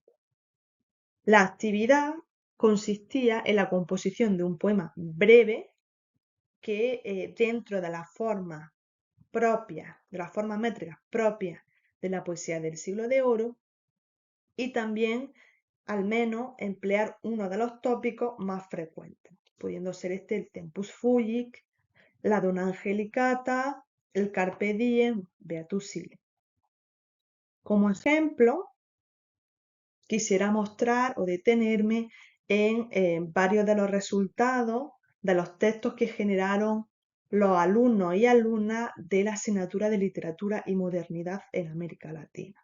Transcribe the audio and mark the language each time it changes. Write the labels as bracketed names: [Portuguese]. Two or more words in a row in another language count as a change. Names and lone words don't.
[Spanish] La actividad consistía en la composición de un poema breve que dentro de las formas propias, de las formas métricas propias de la poesía del siglo de oro, y también al menos emplear uno de los tópicos más frecuentes, pudiendo ser este el [Latin] tempus fugit, [Spanish] la [Italian] dona angelicata, [Spanish] el [Latin] carpe diem, beatus sile. [Spanish] Como ejemplo, quisiera mostrar o detenerme en varios de los resultados de los textos que generaron los alumnos y alumnas de la asignatura de Literatura y Modernidad en América Latina.